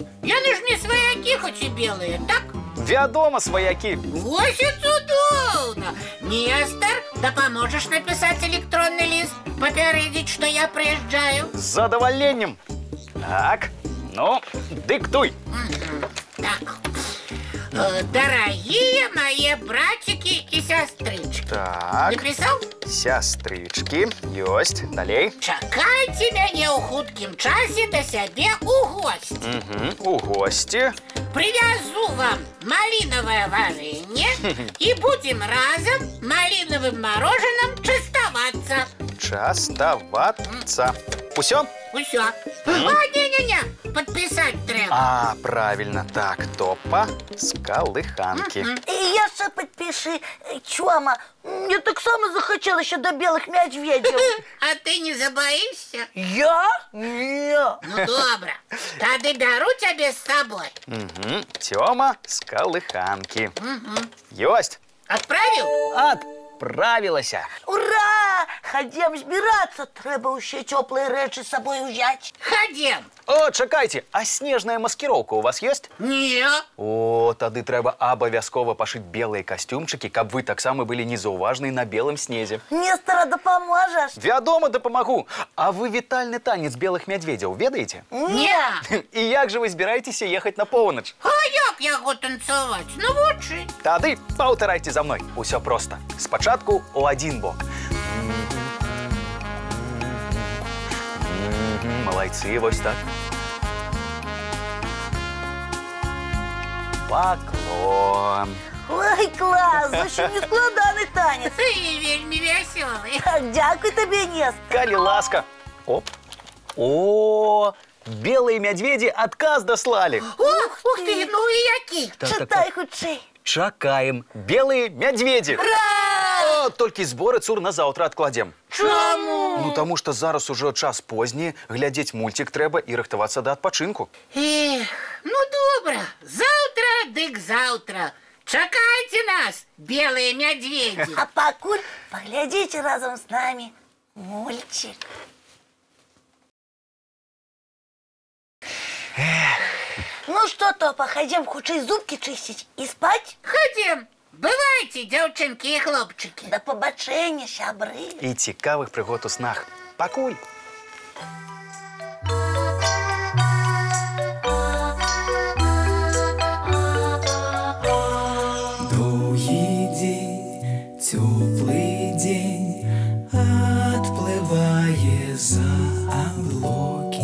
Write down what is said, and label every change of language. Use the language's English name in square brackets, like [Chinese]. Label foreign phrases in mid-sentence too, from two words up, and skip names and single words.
[Belarusian] Яны ж не сваякі, хоць і белыя, так? Вядома, сваякі. Вось і цудоўна. Нестор, дапаможаш напісаць электронны ліст, папярэдзіць, што я прыязджаю? З задавальненнем. Так, ну, дыктуй. Так. [Russian] Дорогие мои братики и сестрички. [Belarusian] Так. [Russian] Написал? Сестрички. [Belarusian] Ёсць. Далей. Чакайте мяне ў хуткім часе да сябе у гости. [Russian] У гости. Привязу вам малиновое варенье и будем разом малиновым мороженым частоваться. [Belarusian] Частоваться. Усё? Усё. А, не-не-не, подписать трэба. А, правильно. Так, Топа з калыханкі. І яшчэ падпішы, Чома. Мне таксама захацелася да белых мядзведзяў. [Russian] А ты не забоишься? [Belarusian] Я? Не. Ну, добра. Тады бяру цябе з сабой. Тёма з калыханкі. Ёсць. [Russian] Отправил? Отправилася. [Ukrainian] Ура! Ходім збиратися. Треба ще теплі речі з собою взяти. Ходим. О, чекайте, [Russian] а снежная маскировка у вас есть? [Belarusian] Не. О, тады трэба абавязкова пашыць белыя касцюмчыкі, каб вы таксама былі незаўважныя на белым снезе. Нестора, дапаможаш? Вядома, дапамагу. А вы вітальны танец белых мядзведзяў ведаеце? Не. І як жа вы збіраецеся ехаць на поўнач? А як яго танцаваць? Ну вучы. Тады паўтарайце за мной. Усё проста. Спачатку у адзін бок. Малайцы, вось так. Поклон. Ой, клас! [Ukrainian] Зусім не складаний танець. [Belarusian] Ты вельмі вясёлы. [Ukrainian] Так, дякую тобі, Нестор. [Belarusian] Калі ласка. Оп. О, белые мядзведзі адказ даслалі. Ух ты, ну і які? Читай хутчэй. Чакаем. Белые мядзведзі. О, толькі зборы цур на заўтра адкладзем. Чаму? Ну, таму што зараз ужо час позні, глядзець мульцік трэба і рыхтавацца да адпачынку. Эх, ну добра. Заўтра дык заўтра. Чакайце нас, белые мядзведзі. А пакуль паглядзіце разом з намі мульчик. [Russian] Ну что, Топа, [Belarusian] ходим хутчэй [Russian] зубки чистить и спать? [Belarusian] Ходім. Бывайце, дзяўчынкі і хлопчыкі. [Ukrainian] Да побачення, сябры. [Belarusian] І цікавых прыгод у снах. Пакуль. Доўгі дзень, цёплы дзень, адплывае за аблокі.